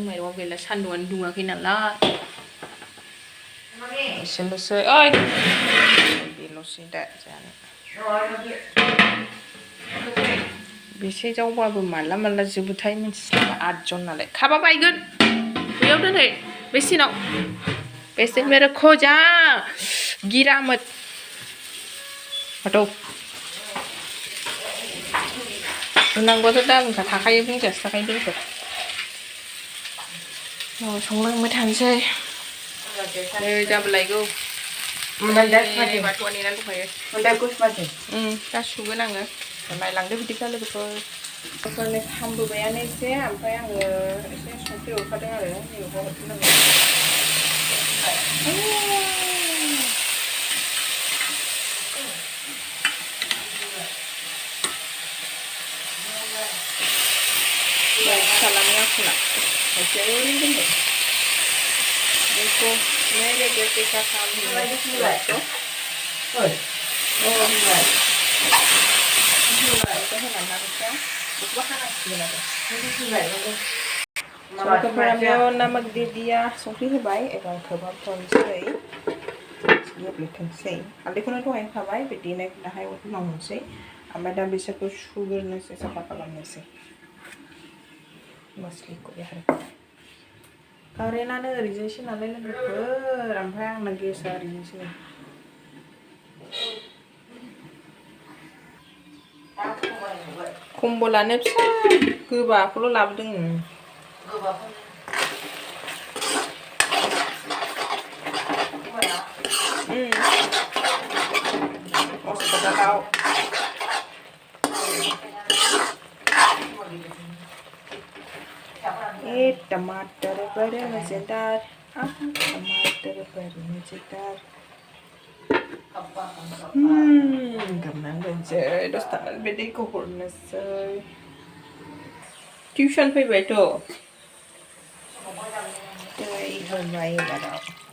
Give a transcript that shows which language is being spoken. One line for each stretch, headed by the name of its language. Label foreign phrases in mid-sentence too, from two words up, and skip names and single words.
Bodo: माइरंआ गैला, सान्दुंआनो दुङाखै नालाय एसेल'सै। बेल'सै दा जानो। बेसे जावबाबो माला जोबोथाय मिथिला। 8 जन नालाय खाबा बायगोन। बैयाव दोनहै बेसिनाव।
Hindi: बेसिन मेरे खो जा गिरा मत हटो।
Bodo: नांगौथ' दा बुंखा थाखायो, बुंजासो थाखायो लोगोफोर। संलांबाय थानोसै। नै जाबोलायगौ। बाथौआ नेनानै दंखायो। दा सुगोन आङो। नायलांदो बिदिब्ला लोगोफोर। खामबोबायानो एसे, ओमफ्राय आङो एसे संख्रि हरखादों आरो नैबेखौ हरफिननांगौ। फिसालानि आखला एसे ओरैनो दोनबाय।
Hindi: बेखौ मेरे बेटे का काम है। नमक दे दिया,
Bodo: संख्रि होबाय। एबार खोबहाबथ'नोसै, गेब्लेथोंसै। हालदैखौनो दहाय होखाबाय, बे देनायखौ दाहाय उनाव होनोसै। ओमफ्राय दा बिसोरखौ सुग्रोनोसै, साफा खालामनोसै मस्लिखौ। कारेन्टआनो ओरैजायसो नालाय लोगोफोर, ओमफ्राय आंना गेसआ ओरैजायसो। कम्बलानो फिसा गोबाखौल' लाबोदों।
Hindi: हस्पिटालाव टमाटर बड़े मजेदार, टमाटर बड़े मजेदार।
Bodo: गमनानै दोनसै, दसे थानानै बे दैखौ हरनोसै। टिउसन फैबायथ'। दै होबाय एबाराव।